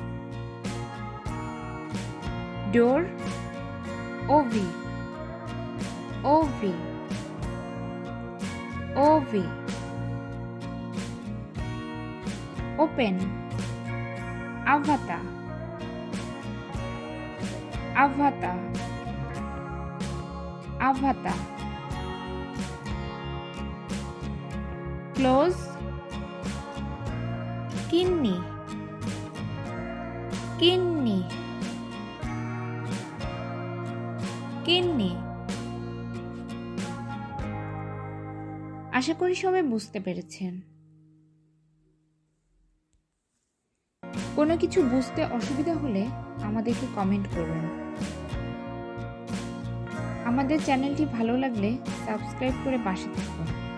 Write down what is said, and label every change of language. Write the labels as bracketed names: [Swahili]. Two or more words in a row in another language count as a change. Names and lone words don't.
[Finnish] Door, ovi, ovi, ovi. Open, avata, avata, avata. Close, kidney, kidney, kidney. [Bangla] আশা করি সবাই বুঝতে পেরেছেন। কোনো কিছু বুঝতে অসুবিধা হলে আমাদেরকে কমেন্ট করুন। আমাদের চ্যানেলটি ভালো লাগলে সাবস্ক্রাইব করে পাশে থাকুন।